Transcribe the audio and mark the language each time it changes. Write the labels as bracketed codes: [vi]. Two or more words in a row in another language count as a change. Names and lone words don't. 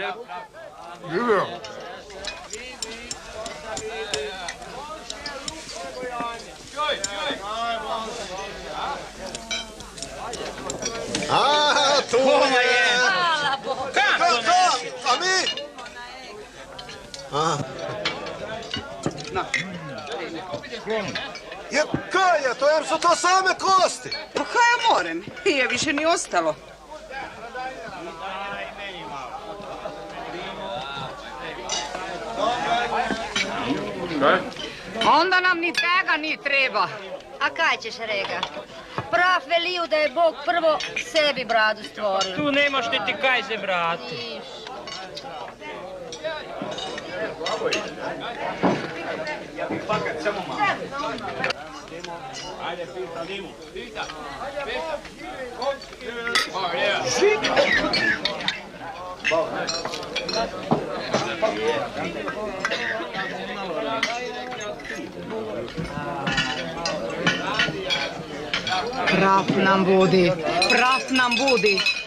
[hr] Živio. A, tu je. Hvala Bogu. A mi? Je, kaj je to, jer su to same kosti. Pa kaj ja morem? Je više ni ostalo. Onda nam ni tega ni treba. A kaj ćeš, Rega? Prav veliju da je Bog prvo sebi bradu stvorio. Tu nemaš ti kaj zebrati. Ja bih fakat samo malo. Ajde, pita Dimu. Pita. Praf nam budi, praf nam budi.